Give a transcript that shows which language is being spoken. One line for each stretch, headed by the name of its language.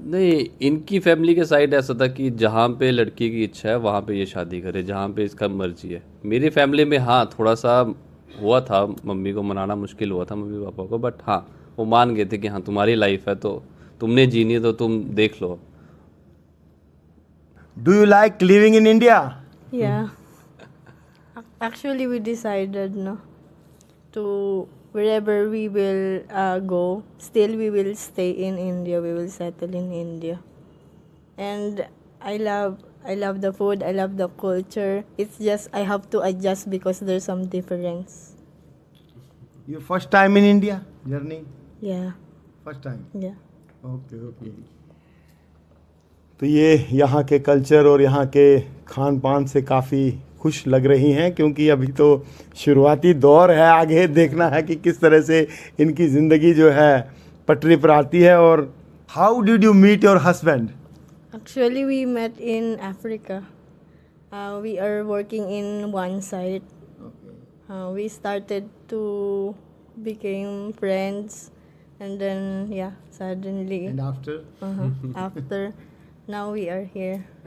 Hindi: नहीं, इनकी फैमिली के साइड ऐसा था कि जहाँ पे लड़की की इच्छा है वहाँ पे ये शादी करे, जहाँ पे इसका मर्जी है। मेरी फैमिली में हाँ थोड़ा सा हुआ था, मम्मी को मनाना मुश्किल हुआ था, मम्मी पापा को, बट हाँ वो मान गए थे कि हाँ तुम्हारी लाइफ है, तो तुमने जीनी है तो तुम देख लो।
English: Do you like living in India? Yeah. Actually, we decided no to wherever we will go. Still, we will stay in India. We will settle in India. And I love the food. I love the culture. It's just I have to adjust because there's some difference. Your first time in India journey? Yeah. First time. Yeah. Okay okay.
Hindi: तो ये यहाँ के culture और यहाँ के खान पान से काफ़ी खुश लग रही हैं, क्योंकि अभी तो शुरुआती दौर है, आगे देखना है कि किस तरह से इनकी ज़िंदगी जो है पटरी पर आती है। और
English: How did you meet your husband? Actually, we met in Africa. We are working in one site. We started to became friends, and then suddenly after after now we are here.